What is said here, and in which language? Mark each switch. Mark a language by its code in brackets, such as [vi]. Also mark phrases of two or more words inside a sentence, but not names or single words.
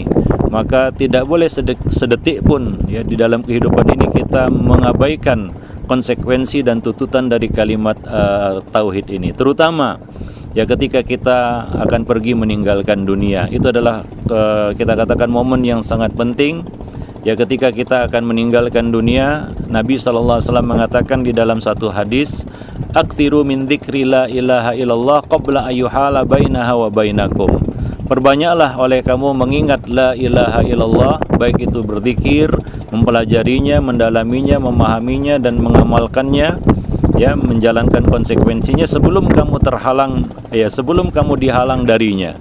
[id] Maka tidak boleh sedetik pun ya di dalam kehidupan ini kita mengabaikan konsekuensi dan tuntutan dari kalimat tauhid ini. Terutama ya ketika kita akan pergi meninggalkan dunia. Itu adalah kita katakan momen yang sangat penting. Ya, ketika kita akan meninggalkan dunia, Nabi SAW mengatakan di dalam satu hadis, [ar] "أكثروا من ذكر لا إله إلا الله قبل أن يحال بينها وبينكم." [id] Perbanyaklah oleh kamu mengingat [ar] لا إله إلا الله, [id] baik itu berzikir, mempelajarinya, mendalaminya, memahaminya dan mengamalkannya, ya, menjalankan konsekuensinya sebelum kamu terhalang, ya, sebelum kamu dihalang darinya.